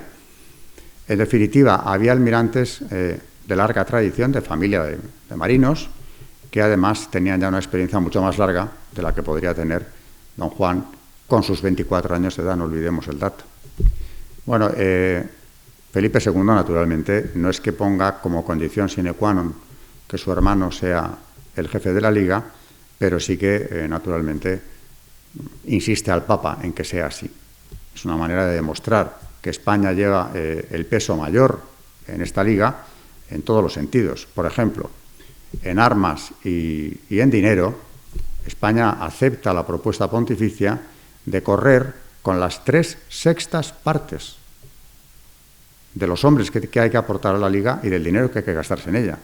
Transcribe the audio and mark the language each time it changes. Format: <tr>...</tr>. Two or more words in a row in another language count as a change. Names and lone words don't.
<es>En definitiva, había almirantes de larga tradición, de familia de marinos, que además tenían ya una experiencia mucho más larga de la que podría tener don Juan con sus 24 años de edad, no olvidemos el dato. Bueno, Felipe II, naturalmente, no es que ponga como condición</es> <la>sine qua non</la> <es>que su hermano sea el jefe de la Liga, pero sí que, naturalmente, insiste al Papa en que sea así. Es una manera de demostrar que España lleva el peso mayor en esta Liga en todos los sentidos. Por ejemplo, en armas y en dinero, España acepta la propuesta pontificia de correr con las 3/6 partes de los hombres que hay que aportar a la Liga y del dinero que hay que gastarse en ella.</es>